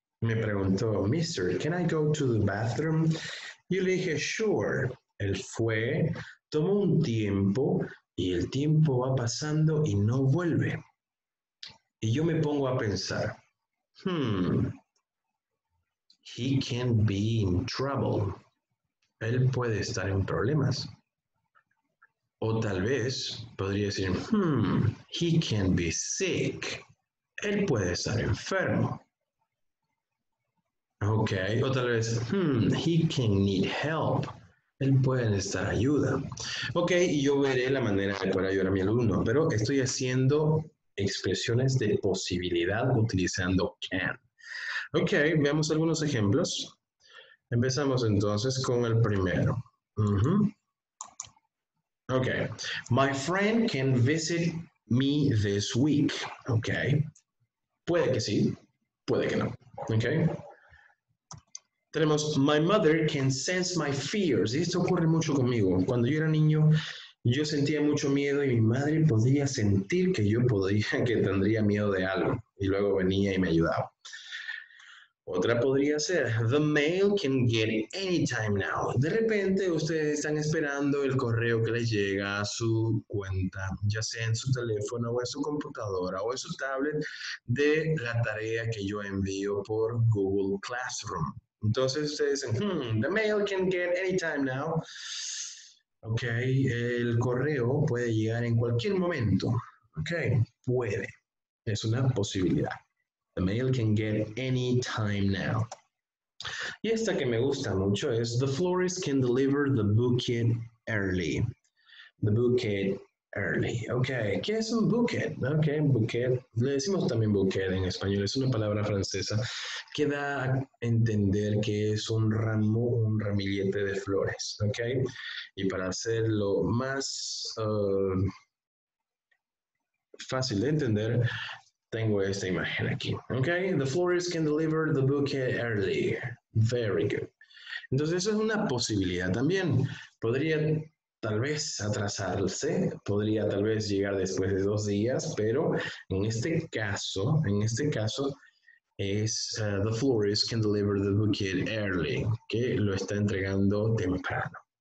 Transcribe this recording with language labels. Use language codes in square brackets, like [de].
[es] Me preguntó, [en] Mister, can I go to the bathroom? [es] Yo le dije, [en] sure. [es] Él fue, tomó un tiempo y el tiempo va pasando y no vuelve. Y yo me pongo a pensar, [en] he can be in trouble. [es] Él puede estar en problemas. O tal vez podría decir, [en] he can be sick. [es] Él puede estar enfermo. [en] Ok, [es] o tal vez, [en] he can need help. [es] Él puede necesitar ayuda. Ok, y yo veré la manera de poder ayudar a mi alumno, pero estoy haciendo expresiones de posibilidad utilizando can. Ok, veamos algunos ejemplos. Empezamos entonces con el primero. Okay. [en] My friend can visit me this week. Okay. [es] Puede que sí, puede que no. Okay. Tenemos [en] my mother can sense my fears. [es] Y esto ocurre mucho conmigo. Cuando yo era niño, yo sentía mucho miedo y mi madre podía sentir que yo que tendría miedo de algo. Y luego venía y me ayudaba. Otra podría ser, [en] the mail can get anytime now. [es] De repente ustedes están esperando el correo que les llega a su cuenta, ya sea en su teléfono o en su computadora o en su tablet, de la tarea que yo envío por Google Classroom. Entonces ustedes dicen, [en] the mail can get anytime now. [es] Ok, el correo puede llegar en cualquier momento. Ok, puede. Es una posibilidad. [en] The mail can get any time now. [es] Y esta que me gusta mucho es [en] the florist can deliver the bouquet early. The bouquet early. [es] Ok, ¿qué es un bouquet? Ok, bouquet. Le decimos también bouquet en español. Es una palabra francesa que da a entender que es un ramo, un ramillete de flores. Ok, y para hacerlo más fácil de entender, tengo esta imagen aquí. [en] Okay, the florist can deliver the bouquet early. Very good. [es] Entonces, eso es una posibilidad también. Podría tal vez atrasarse, podría tal vez llegar después de 2 días, pero en este caso es [en] the florist can deliver the bouquet early, [es] que lo está entregando temprano.